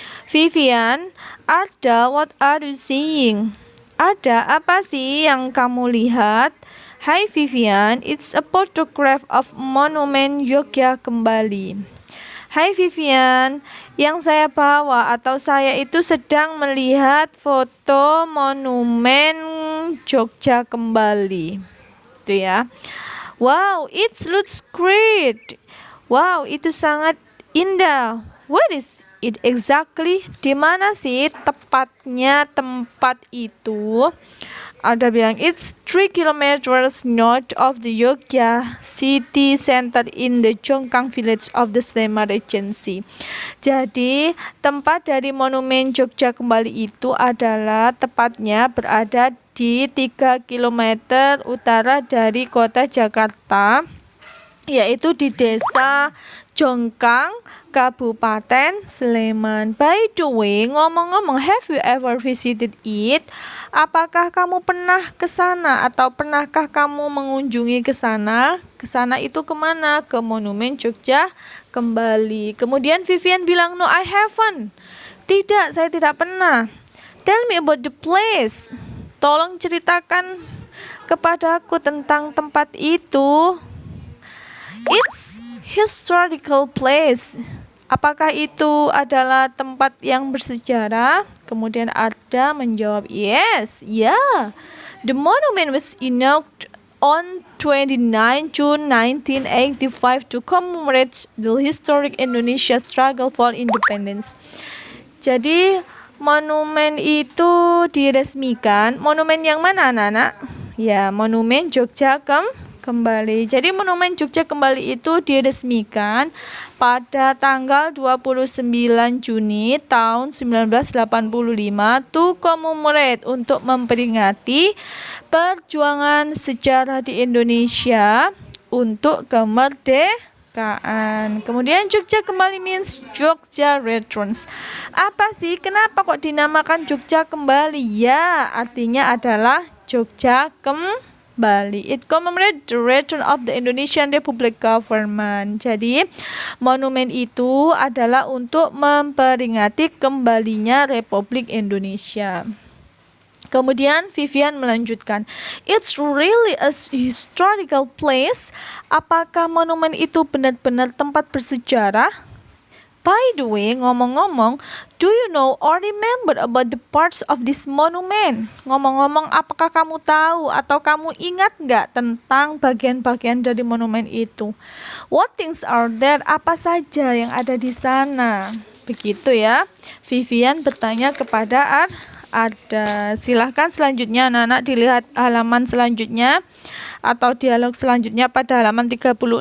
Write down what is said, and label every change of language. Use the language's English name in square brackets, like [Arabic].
[English] Vivian, Arda, what are you seeing? [Indonesian] Ada apa sih yang kamu lihat? [English] Hi Vivian, it's a photograph of Monument Yogyakarta kembali. [Indonesian] Hai Vivian, yang saya bawa atau saya itu sedang melihat foto Monumen Jogja kembali. Itu ya. [English] Wow, it looks great. [Indonesian] Wow, itu sangat indah. [English] it exactly? [Indonesian] Di mana sih tepatnya tempat itu? Ada bilang [English] it's 3 kilometers north of the Yogyakarta city center in the Jongkang village of the Sleman Regency. [Indonesian] Jadi tempat dari Monumen Jogja Kembali itu adalah tepatnya berada di 3 kilometer utara dari kota Jakarta, yaitu di desa Jongkang, Kabupaten Sleman. [English] By the way, [Indonesian] ngomong-ngomong, [English] have you ever visited it? [Indonesian] Apakah kamu pernah ke sana atau pernahkah kamu mengunjungi ke sana? Ke sana itu kemana? Ke Monumen Jogja Kembali. Kemudian Vivian bilang, [English] no, I haven't. [Indonesian] Tidak, saya tidak pernah. [English] Tell me about the place. [Indonesian] Tolong ceritakan kepadaku tentang tempat itu. [English] It's historical place. [Indonesian] Apakah itu adalah tempat yang bersejarah? Kemudian Arda menjawab, [English] yes, yeah. The monument was inaugurated on 29 June 1985 to commemorate the historic Indonesia struggle for independence. [Indonesian] Jadi monumen itu diresmikan. Monumen yang mana, anak-anak? Ya, Monumen Jogja Kembali. Jadi Monumen Jogja Kembali itu diresmikan pada tanggal 29 Juni tahun 1985 [English] to commemorate, [Indonesian] untuk memperingati perjuangan sejarah di Indonesia untuk kemerdekaan. [English] Kemudian Jogja Kembali means Jogja returns. [Indonesian] Apa sih? Kenapa kok dinamakan Jogja Kembali? Ya, artinya adalah Jogja Kembali. [English] It commemorates the return of the Indonesian Republic government. [Indonesian] Jadi monumen itu adalah untuk memperingati kembalinya Republik Indonesia. Kemudian Vivian melanjutkan, [English] it's really a historical place. [Indonesian] Apakah monumen itu benar-benar tempat bersejarah? [English] By the way, [Indonesian] ngomong-ngomong, [English] do you know or remember about the parts of this monument? [Indonesian] Ngomong-ngomong, apakah kamu tahu atau kamu ingat nggak tentang bagian-bagian dari monumen itu? [English] What things are there? [Indonesian] Apa saja yang ada di sana? Begitu ya. Vivian bertanya kepada Arda. Silahkan selanjutnya anak-anak dilihat halaman selanjutnya atau dialog selanjutnya pada halaman 36.